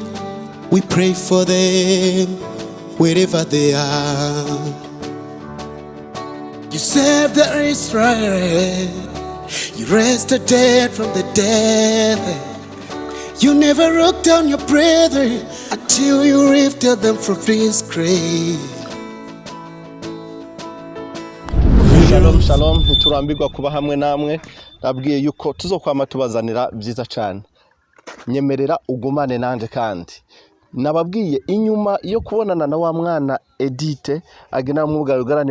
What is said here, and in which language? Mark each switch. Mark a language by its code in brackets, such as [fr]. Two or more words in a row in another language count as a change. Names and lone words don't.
[en] We pray for them wherever they are. You saved the Israel. You raised the dead from the dead. You never wrote down your brethren until you lifted them from this grave. [he] Shalom shalom [rn] ntiturambirwa kuba hamwe namwe nabwiye yuko tuzokwama tubazanira byiza cyane nyemerera ugumane nanje kandi nababwiye inyuma yo kubonana na wa mwana Edite agena mwuga ugarane